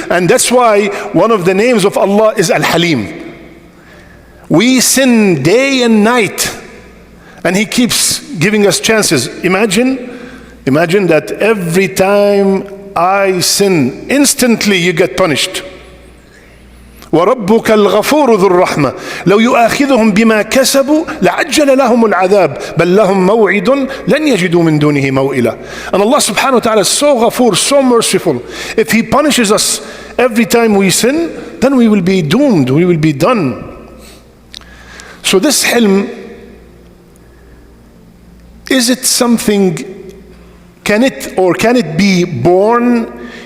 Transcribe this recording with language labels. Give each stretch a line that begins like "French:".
English: And that's why one of the names of Allah is Al-Halim. We sin day and night, and He keeps giving us chances. Imagine that every time I sin, instantly you get punished.
Arabic: وربك الغفور ذو الرحمة لو يؤاخذهم بما كسبوا لعجل لهم العذاب بل لهم موعد لن يجدوا من دونه موئلا.
English: And Allah subhanahu wa ta'ala is so ghafur, so merciful. If He punishes us every time we sin, then we will be doomed, we will be done. So this Helm, is it something, can it be born?